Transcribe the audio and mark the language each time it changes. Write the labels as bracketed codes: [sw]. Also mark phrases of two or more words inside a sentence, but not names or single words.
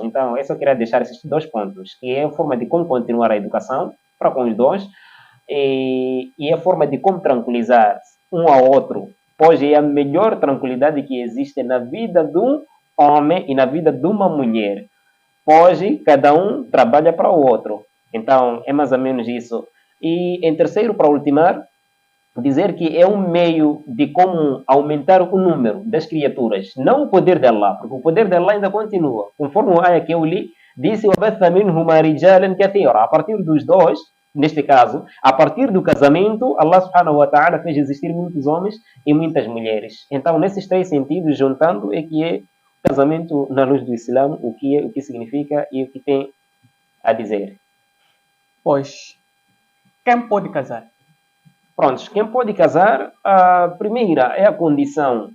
[pt] Então, eu só queria deixar esses 2 pontos, que é a forma de como continuar a educação para com os dois e a forma de como tranquilizar um ao outro, pois é a melhor tranquilidade que existe na vida de um homem e na vida de uma mulher, pois cada um trabalha para o outro. Então, é mais ou menos isso. E, em terceiro, para ultimar, dizer que é um meio de como aumentar o número das criaturas, não o poder de Allah, porque o poder de Allah ainda continua. Conforme o ayah que eu li, disse: [ar] وَبَثَّ مِنْهُمَا رِجَالًا كَثِيرًا. [pt] A partir dos dois, neste caso, a partir do casamento, Allah [ar] سبحانه وتعالى [pt] fez existir muitos homens e muitas mulheres. Então, nesses 3 sentidos, juntando, é que é casamento na luz do Islã, o que significa e o que tem a dizer. Pois, quem pode casar? Prontos, quem pode casar, a primeira é a condição.